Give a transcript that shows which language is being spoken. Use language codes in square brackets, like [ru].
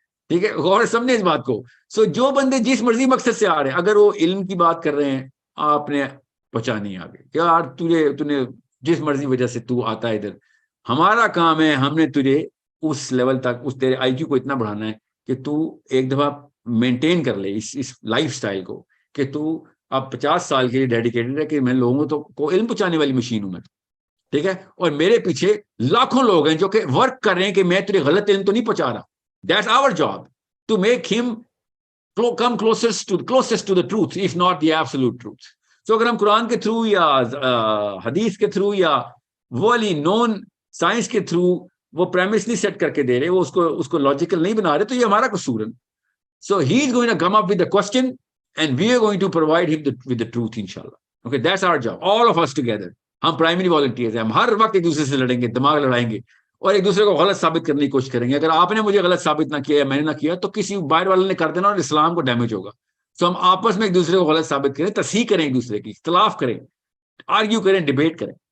[ur] ٹھیک ہے, غور سمجھے اس بات کو. سو جو بندے جس مرضی مقصد سے آ رہے ہیں, اگر وہ علم کی بات کر رہے ہیں, آپ نے پہنچانی آگے کہ یار تجھے جس مرضی وجہ سے تو آتا ہے ادھر, ہمارا کام ہے, ہم نے تجھے اس لیول تک, اس تیرے آئی کیو کو اتنا بڑھانا ہے کہ تو ایک دفعہ مینٹین کر لے اس لائف سٹائل کو, کہ تو اب 50 سال کے لیے ڈیڈیکیٹڈ ہے کہ میں لوگوں کو علم پہنچانے والی مشین ہوں میں, ٹھیک ہے. اور میرے پیچھے لاکھوں لوگ ہیں جو کہ ورک کر رہے ہیں کہ میں تجھے غلط علم تو نہیں پہنچا رہا. [en] That's our job to make him come closest to the truth, if not the absolute truth. [ur] So اگر ہم قرآن کے تھرو یا حدیث کے تھرو یا وہ والی نون سائنس کے تھرو وہ پریمس نہیں سیٹ کر کے دے رہے, وہ اس کو لاجیکل نہیں بنا رہے, تو یہ ہمارا قصور ہے. [en] So he is going to come up with the question and we are going to provide him with the truth inshallah. Okay, that's our job, all of us together. [ur] ہم پرائمری والنٹیئرز ہیں, ہم ہر وقت ایک دوسرے سے لڑیں گے, دماغ لڑائیں گے اور ایک دوسرے کو غلط ثابت کرنے کی کوشش کریں گے. اگر آپ نے مجھے غلط ثابت نہ کیا یا میں نے نہ کیا تو کسی باہر والے نے کر دینا اور اسلام کو ڈیمیج ہوگا. سو ہم آپس میں ایک دوسرے کو غلط ثابت کریں, تصحیح کریں, ایک دوسرے کی اختلاف کریں, آرگیو کریں, ڈیبیٹ کریں.